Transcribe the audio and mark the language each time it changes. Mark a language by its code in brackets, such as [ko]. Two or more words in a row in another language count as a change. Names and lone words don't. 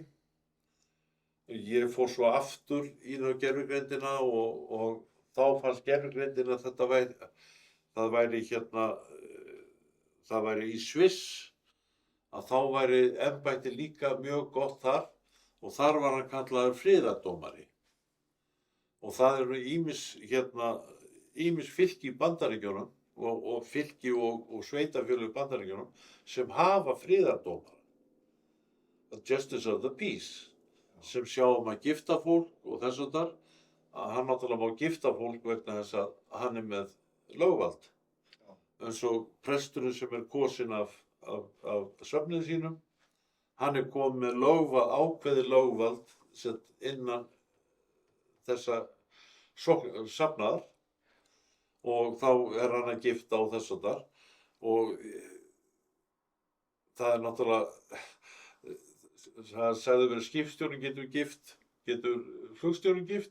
[is] Ég fór svo aftur í gervigreindina og þá fannst gervigreindin að það væri í Sviss, að þá væri embætti líka mjög gott þar og þar var hann kallaður friðardómari. Og það eru ýmis fylki í Bandaríkjunum og fylki og sveitafélög í Bandaríkjunum sem hafa friðardómara. [en] Justice of the Peace, [is] sem sjá að gifta fólk og þess að þar, að hann náttúrulega má gifta fólk vegna þess að hann er með lögvald. Eins og presturinn sem er kosinn af söfnið sínum, hann er komið með lögvald, ákveðið lögvald innan þessa safnaðar og þá er hann að gifta á þess að þar og það er náttúrulega, það sagði verið skipstjórinn getur flugstjórinn gift?